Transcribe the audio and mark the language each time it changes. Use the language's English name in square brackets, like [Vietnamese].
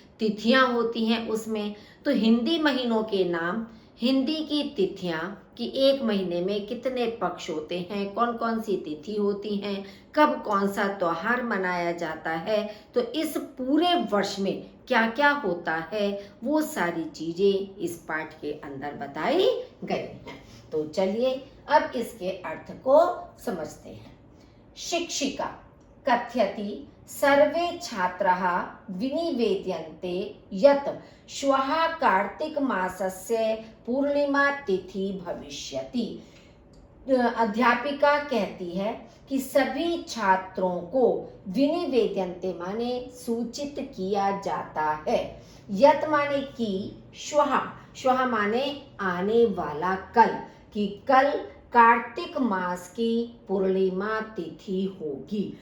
[Hindi] तिथियां होती हैं उसमें, तो हिंदी महीनों के नाम, हिंदी की तिथियां कि एक महीने में कितने पक्ष होते हैं, कौन कौन सी तिथि होती हैं, कब कौन सा त्योहार मनाया जाता है, तो इस पूरे वर्ष में क्या क्या होता है, वो सारी चीजें इस पाठ के अंदर बताई गई हैं। तो चलिए अब इसके अर्थ को समझते हैं। [Sanskrit] शिक्षिका कथयति सर्वे छात्राः विनिवेद्यन्ते यत् श्वः कार्तिक मासस्य पूर्णिमा तिथि भविष्यति। [Hindi] अध्यापिका कहती है कि सभी छात्रों को विनिवेद्यन्ते माने सूचित किया जाता है, यत् माने कि, श्वः श्वः माने आने वाला कल, कि कल कार्तिक मास की पूर्णिमा तिथि होगी।